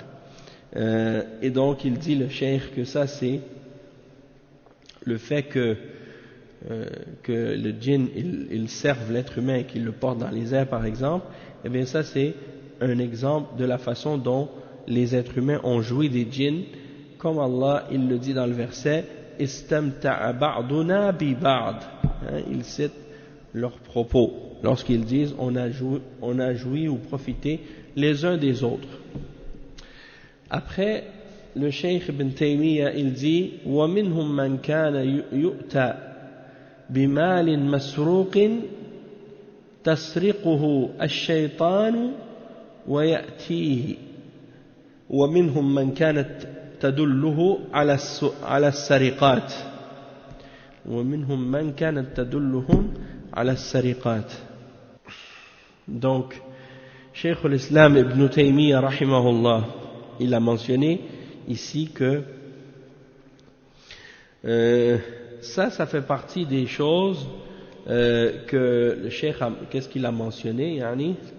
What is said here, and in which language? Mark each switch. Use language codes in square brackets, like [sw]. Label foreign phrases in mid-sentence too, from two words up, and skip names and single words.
[fr] Et donc il dit le cheikh que ça c'est le fait que le djinn il serve l'être humain et qu'il le porte dans les airs par exemple. Et bien ça c'est un exemple de la façon dont les êtres humains ont joui des djinns, comme Allah il le dit dans le verset [ar] استمتع بعضنا ببعض. [fr] Il cite leurs propos lorsqu'ils disent on a joui ou profité les uns des autres. Après, le cheikh Ibn Taymiyyah il dit: [ar] ومنهم من كان يؤتى بمال مسروق تسرقه الشيطان ويأتيه ومنهم من كانت تدله على السرقات ومنهم من كانت تدلهم على السرقات. [fr] Donc Cheikh al-Islam Ibn Taymiyyah rahimahullah, il a mentionné ici que ça fait partie des choses que le cheikh qu'est-ce qu'il a mentionné, yani?